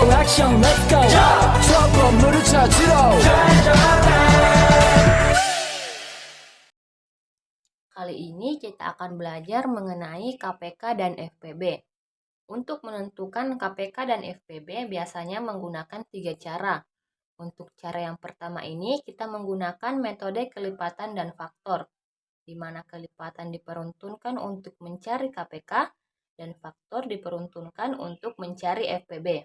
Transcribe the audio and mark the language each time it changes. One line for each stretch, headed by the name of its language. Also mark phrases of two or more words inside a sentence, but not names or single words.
Korean: 액션
English: let's go
Korean: 저 건물을 찾으러
Indonesian: Kali ini kita akan belajar mengenai KPK dan FPB. Untuk menentukan KPK dan FPB biasanya menggunakan 3 cara. Untuk cara yang pertama ini kita menggunakan metode kelipatan dan faktor, di mana kelipatan diperuntukkan untuk mencari KPK dan faktor diperuntukkan untuk mencari FPB.